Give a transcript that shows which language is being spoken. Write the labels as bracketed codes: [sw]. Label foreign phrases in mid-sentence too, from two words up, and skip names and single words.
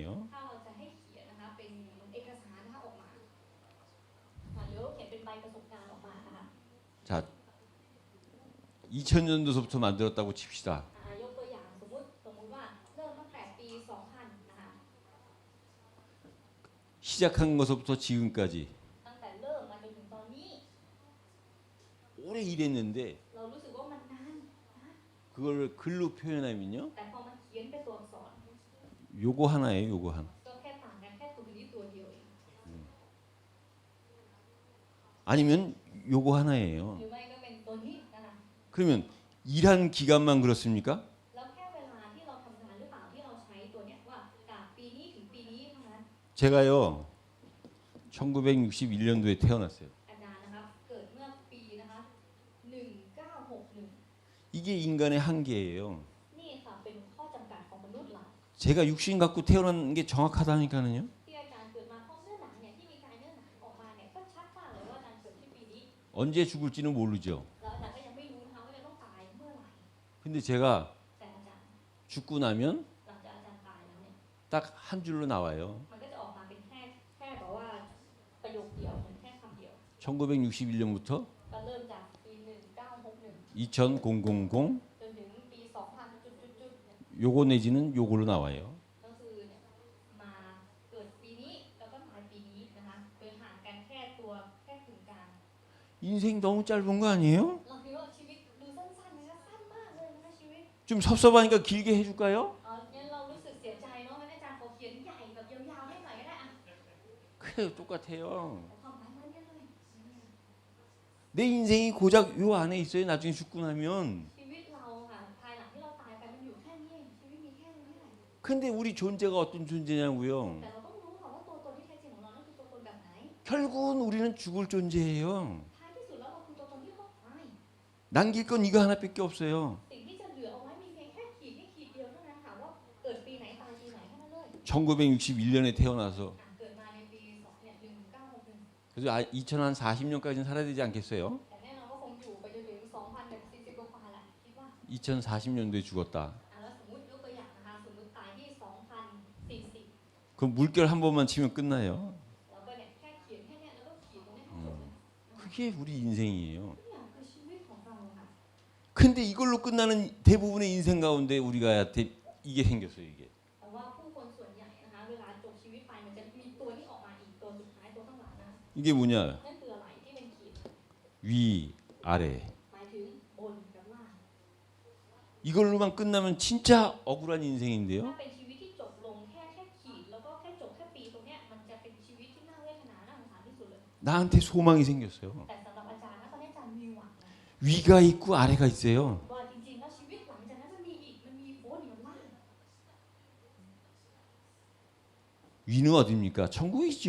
[th] ๆถ้าเราจะให้เขียนนะคะเป็นเอกสารนะคะออกมาหรือเขียนเป็นใบประสบการณ์ออกมานะคะ [ko] 자, 2000년도서부터 만들었다고 칩시다. [th] ยกตัวอย่างสมมุติว่าเริ่มตั้งแต่ปี 2000 นะคะ [ko] 시작한 것부터 지금까지 [th] ตั้งแต่เริ่มมาจนถึงตอนนี้ [ko] 오래 일했는데 [th] เรารู้สึกว่ามันนานนะ [ko] 그걸 글로 표현하면요. [th] แต่พอมันเขียนเป็นตัวอักษร [ko] 요거 하나예요. 요거 하나. [th] ก็แค่ต่างกันแค่ตัวนี้ตัวเดียวเอง [ko] 아니면 요거 하나예요. [th] หรือไม่ก็เป็นตัวนี้นะคะ [ko] 그러면 일한 기간만 그렇습니까? [th] แล้วแค่เวลาที่เราทำงานหรือเปล่าที่เราใช้ตัวเนี้ยว่าจากปีนี้ถึงปีนี้เท่านั้น [ko] 제가요 1961년도에 태어났어요. [th] อาจารย์นะครับเกิดเมื่อปีนะคะ1961 [ko] 이게 인간의 한계예요. [th] นี่ค่ะเป็นข้อจำกัดของมนุษย์เรา [ko] 제가 육신 갖고 태어난 게 정확하다니까요. [th] ที่อาจารย์เกิดมาเพราะเนื้อหนังเนี่ยที่มีกายเนื้อหนังออกมาเนี่ยก็ชัดมากเลยว่าอาจารย์เกิดที่ปีนี้ [ko] 언제 죽을지는 모르죠. [th] แล้วอาจารย์ก็ยังไม่รู้นะคะว่าจะต้องตายเมื่อไหร่ [ko] 근데 제가 [th] แต่อาจารย์ [ko] 죽고 나면 [th] หลังจากอาจารย์ตายแล้วเนี่ย [ko] 딱 한 줄로 나와요. [th] มันก็จะออกมาเป็นแค่แบบว่าประโยคเดียวเหมือนแค่คำเดียว [ko] 1961년부터 [th] ก็เริ่มจากปี1961 [ko] 2000 [th] จนถึงปี2000จุดๆๆเนี่ย [ko] 요거 내지는 요걸로 나와요. [th] ก็คือเนี่ยมาเกิดปีนี้แล้วก็ตายปีนี้นะคะโดยห่างกันแค่ตัวแค่ถึงกลาง [ko] 인생 너무 짧은 거 아니에요? [th] เราคิดว่าชีวิตดูสั้นๆนะคะสั้นมากเลยนะคะชีวิต [ko] 좀 섭섭하니까 길게 해줄까요? [th] งั้นเรารู้สึกเสียใจเนาะงั้นอาจารย์ขอเขียนใหญ่แบบยาวๆให้หน่อยก็ได้อะ [ko] 그래요, 똑같아요. [th] ความหมายเหมือนกันเลย [ko] 내 인생이 고작 요 안에 있어요. 나중에 죽고 나면. [th] ชีวิตเราค่ะภายหลังที่เราตายไปมันอยู่แค่นี้เองชีวิตมีแค่นี้แหละ [ko] 근데 우리 존재가 어떤 존재냐고요? [th] แต่เราต้องรู้ค่ะว่าตัวตนที่แท้จริงของเรานั้นคือตัวตนแบบไหน [ko] 결국은 우리는 죽을 존재예요. [th] ท้ายที่สุดแล้วเราคือตัวตนที่ต้องตาย [ko] 남길 건 이거 하나밖에 없어요. [th] สิ่งที่จะเหลือเอาไว้มีเพียงแค่ขีดให้ขีดเดียวเท่านั้นค่ะว่าเกิดปีไหนตายปีไหนแค่นั้นเลย [ko] 1961년에 태어나서 [th] เกิดมาในปี1961 [ko] 그래서 2040년까지는 살아야 되지 않겠어요? [th] แต่แน่นอนว่าคงอยู่ไปจนถึง2040กว่าๆแหละคิดว่า [ko] 2040년도에 죽었다. [th] แล้วสมมติยกตัวอย่างนะคะสมมติตายที่2040 [ko] 그럼 물결 한 번만 치면 끝나요. [th] แล้วก็เนี่ยแค่เขียนแค่เนี้ยแล้วก็ขีดตรงเนี้ยทั้งหมดเลย [ko] 그게 우리 인생이에요. [th] ทุกอย่างคือชีวิตของเราค่ะ [ko] 근데 이걸로 끝나는 대부분의 인생 가운데 우리가 이게 생겼어요. 이게. [th] แต่ว่าผู้คนส่วนใหญ่นะคะเวลาจบชีวิตไปมันจะมีตัวที่ออกมาอีกตัวสุดท้ายตัวข้างหลังนะ [ko] 이게 뭐냐? [th] นั่นคืออะไรที่เป็นขีด [ko] 위, 아래. [th] หมายถึงบนกับล่าง [ko] 이걸로만 끝나면 진짜 억울한 인생인데요. [th] ถ้าเป็นชีวิตที่จบลงแค่ขีดแล้วก็แค่จบแค่ปีตรงเนี้ยมันจะเป็นชีวิตที่น่าเวทนาน่าสงสารที่สุดเลย [ko] 나한테 소망이 생겼어요. [th] แต่สำหรับอาจารย์นะตอนนี้อาจารย์มีหวังนะ [ko] 위가 있고 아래가 있어요. [th] ว่าจริงๆแล้วชีวิตหลังจากนั้นมันมีอีกมันมีบนกับล่าง [ko] 위는 어디입니까? 천국이죠.